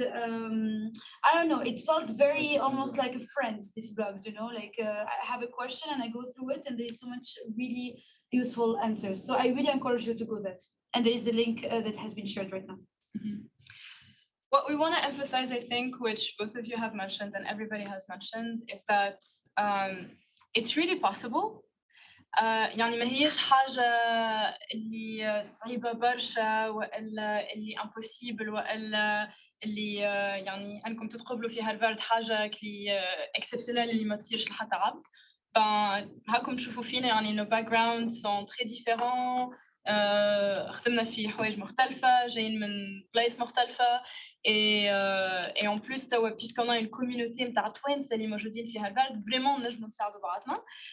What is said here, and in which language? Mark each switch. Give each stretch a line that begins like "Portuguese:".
English: I don't know, it felt very almost like a friend, these blogs, you know, like I have a question and I go through it and there is so much really useful answers. So I really encourage you to go that. And there is a link that has been shared right now. Mm-hmm. What we want to emphasize, I think, which both of you have mentioned and everybody has mentioned, is that it's really possible.
Arabic: يعني ما هيش حاجة اللي صعيبة برشا وإلا اللي impossible وإلا اللي يعني أنكم تتقبلوا في هارفارد حاجة اللي exceptionnelle اللي ما تصيرش لحتى عبد. هاكم تشوفوا فينا يعني
French: nos backgrounds sont très différents.
Arabic: خدمنا في حوايج مختلفة جايين من بلايص مختلفة
French: et en plus
Arabic: توا
French: puisqu'on a une communauté
Arabic: متاع توانسة اللي موجودين في هارفارد vraiment نجموا نساعدوا بعضنا.